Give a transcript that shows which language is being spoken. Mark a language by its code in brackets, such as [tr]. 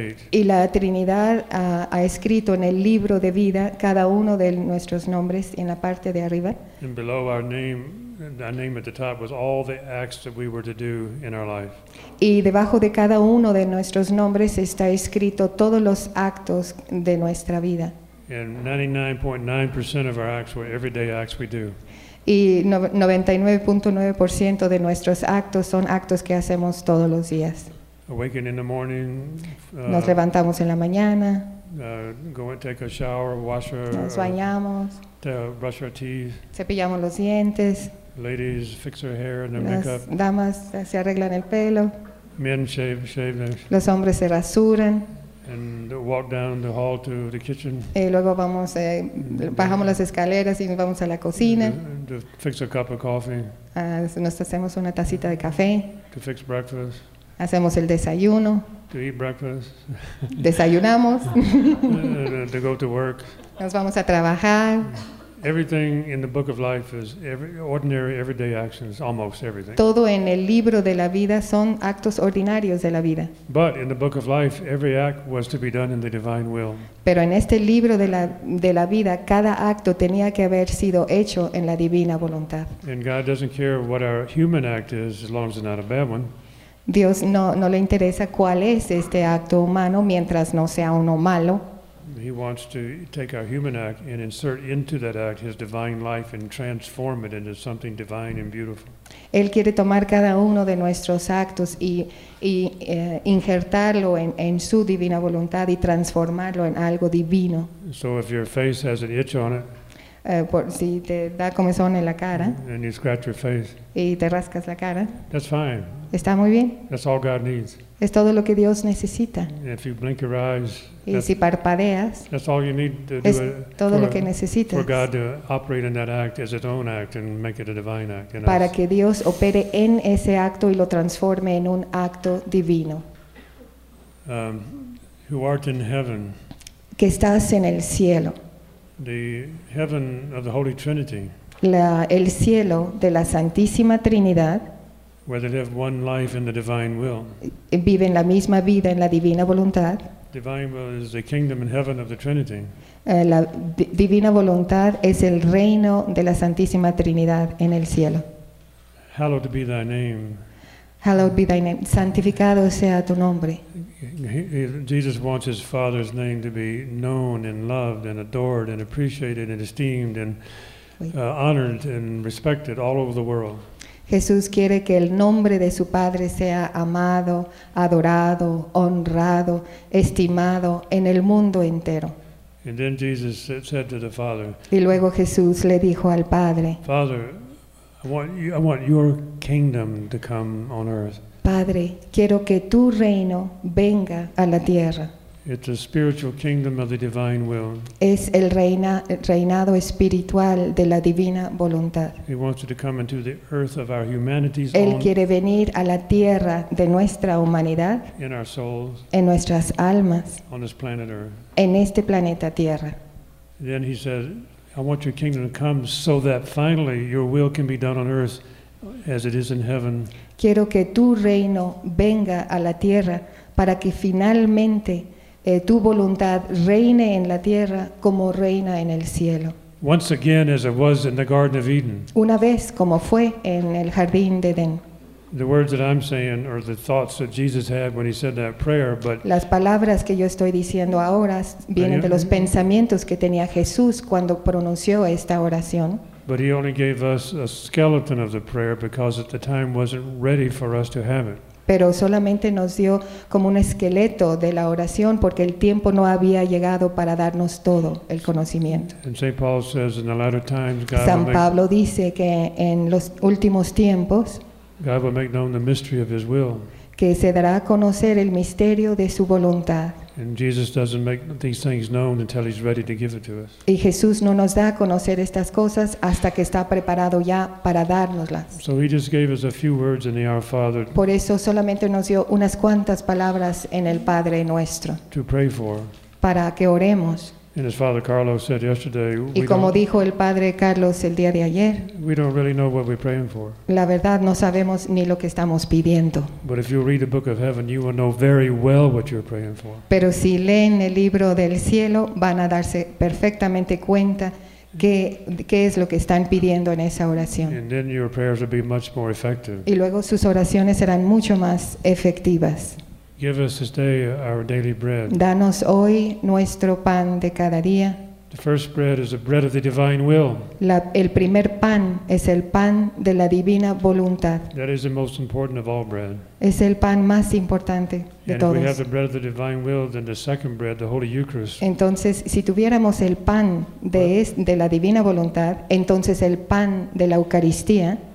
[es] Y la Trinidad ha escrito en el libro de vida cada uno de nuestros nombres en la parte de arriba. [en] And below our name, that name at the top was all the acts that we were to do in our life. [es] Y debajo de cada uno de nuestros nombres está escrito todos los actos de nuestra vida. [en] And 99.9% of our acts were everyday acts we do. [es] Y 99.9% de nuestros actos son actos que hacemos todos los días. [en] Awakening in the morning. [es] Nos levantamos en la mañana. [en] Go and take a shower, wash our. [es] Nos bañamos. [en] Brush our teeth. [es] Cepillamos los dientes. [en] Ladies fix their hair and their [es] las [en] makeup. [es] Damas se arreglan el pelo. [en] Men shave their. [es] Los hombres se rasuran. [en] And walk down the hall to the kitchen. [es] Y luego vamos, bajamos las escaleras y vamos a la cocina. [en] To fix a cup of coffee. [es] Nos hacemos una tacita de café. [en] To fix breakfast. [es] Hacemos el desayuno. [en] To eat breakfast. [es] Desayunamos. [en] To go to work. [es] Nos vamos a trabajar. [en] Everything in the book of life is ordinary, everyday actions, almost everything. [es] Todo en el libro de la vida son actos ordinarios de la vida. [en] But in the book of life, every act was to be done in the divine will. [es] Pero en este libro de la vida, cada acto tenía que haber sido hecho en la divina voluntad. [en] And God doesn't care what our human act is, as long as it's not a bad one. [es] Dios no le interesa cuál es este acto humano, mientras no sea uno malo. [en] He wants to take our human act and insert into that act his divine life and transform it into something divine and beautiful. [es] Él quiere tomar cada uno de nuestros actos y injertarlo en su divina voluntad y transformarlo en algo divino. [en] So if your face has an itch on it, [es] si te da comezón en la cara, [en] and you scratch your face, [es] y te rascas la cara, [en] that's fine. [es] Está muy bien. [en] That's all God needs. [es] Es todo lo que Dios necesita. [en] And if you blink your eyes, [es] y si parpadeas, [en] that's all you need to [es] es [en] do [es] todo for, lo que necesitas [en] for God to operate in that act as its own act and make it a divine act. [es] Para que Dios opere en ese acto y lo transforme en un acto divino. [en] Who art in heaven? [es] Que estás en el cielo. [en] The heaven of the Holy Trinity. [es] El cielo de la Santísima Trinidad. [en] Where they live one life in the divine will. [es] Viven la misma vida en la divina voluntad. [en] Divine will is the kingdom in heaven of the Trinity. [es] La divina voluntad es el reino de la Santísima Trinidad en el cielo. [en] Hallowed be thy name. Hallowed be thy name. [es] Santificado sea tu nombre. [en] Jesus wants his Father's name to be known and loved and adored and appreciated and esteemed and honored and respected all over the world. [es] Jesús quiere que el nombre de su Padre sea amado, adorado, honrado, estimado en el mundo entero. [en] And then Jesus said to the Father, [es] y luego Jesús le dijo al Padre, [en] Father, I want your kingdom to come on earth. [es] Padre, quiero que tu reino venga a la tierra. [en] It's a spiritual kingdom of the divine will. [es] Es el reinado espiritual de la divina voluntad. [en] He wants it to come into the earth of our humanity's [es] Él quiere venir a la tierra de nuestra humanidad. [en] In our souls. [es] En nuestras almas. [en] On this planet Earth. [es] En este planeta Tierra. [en] Then he said, I want your kingdom to come so that finally your will can be done on earth as it is in heaven. [es] Quiero que tu reino venga a la tierra para que finalmente tu voluntad reine en la tierra como reina en el cielo. [en] Once again, as it was in the Garden of Eden. [es] Una vez como fue en el jardín de Edén. [en] The words that I'm saying are the thoughts that Jesus had when he said that prayer, but [es] las palabras que yo estoy diciendo ahora vienen de los pensamientos que tenía Jesús cuando pronunció esta oración. [en] But he only gave us a skeleton of the prayer because at the time wasn't ready for us to have it. [es] Pero solamente nos dio como un esqueleto de la oración porque el tiempo no había llegado para darnos todo el conocimiento. [en] And St. Paul says in the latter times God [es] San Pablo dice que en los últimos tiempos [en] God will make known the mystery of his will. [es] Que se dará a conocer el misterio de su voluntad. [en] And Jesus doesn't make these things known until he's ready to give it to us. [es] Y Jesús no nos da a conocer estas cosas hasta que está preparado ya para dárnoslas. [en] So he just gave us a few words in the Our Father. [es] Por eso solamente nos dio unas cuantas palabras en el Padre Nuestro. [en] To pray for. [es] Para que oremos. [en] And as Father Carlos said yesterday, [es] y como dijo el Padre Carlos el día de ayer, [en] we don't really know what we're praying for. [es] La verdad no sabemos ni lo que estamos pidiendo. [en] But if you read the book of heaven, you will know very well what you're praying for. [es] Pero si leen el libro del cielo, van a darse perfectamente cuenta qué es lo que están pidiendo en esa oración. [en] And then your prayers will be much more effective. [es] Y luego sus oraciones serán mucho más efectivas. [en] Give us this day our daily bread. [es] Danos hoy nuestro pan de cada día. [en] The first bread is the bread of the divine will. [es] El primer pan es el pan de la divina voluntad. [en] That is the most important of all bread. [es] Es el pan más importante de [en] and [es] todos. [en] And if we have the bread of the divine will, then the second bread, the Holy Eucharist. [es] Entonces, si tuviéramos el pan de la divina voluntad, entonces el pan de la Eucaristía.